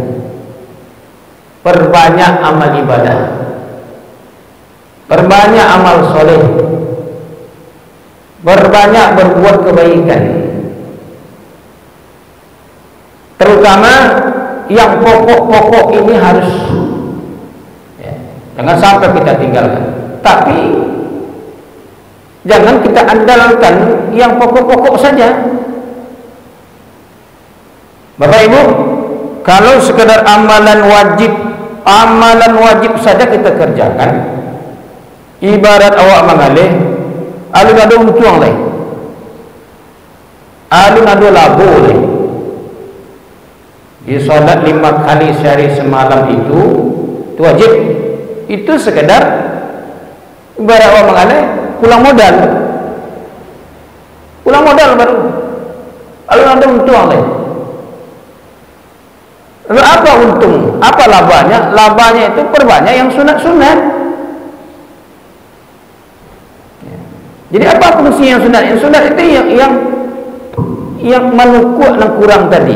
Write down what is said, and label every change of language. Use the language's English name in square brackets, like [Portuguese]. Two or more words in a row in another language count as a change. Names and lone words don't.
[Indonesian] Perbanyak amal ibadah, perbanyak amal soleh, perbanyak berbuat kebaikan, terutama yang pokok-pokok ini harus, ya, jangan sampai kita tinggalkan. Tapi jangan kita andalkan yang pokok-pokok saja. Bapak Ibu, kalau sekedar amalan wajib saja kita kerjakan, [Minangkabau] ibarat awak mengalih alun ado untuang leh, alun ado labu leh. [Indonesian] Di sholat 5 kali sehari semalam itu wajib. Itu sekedar ibarat [Minangkabau] awak mengalih pulang modal baru alun ado untuang leh. [Indonesian] Lalu apa untung? Apa labanya? Labanya itu perbanyak yang sunat-sunat. Jadi apa fungsi yang sunat? Yang sunat itu yang menukuk yang kurang tadi.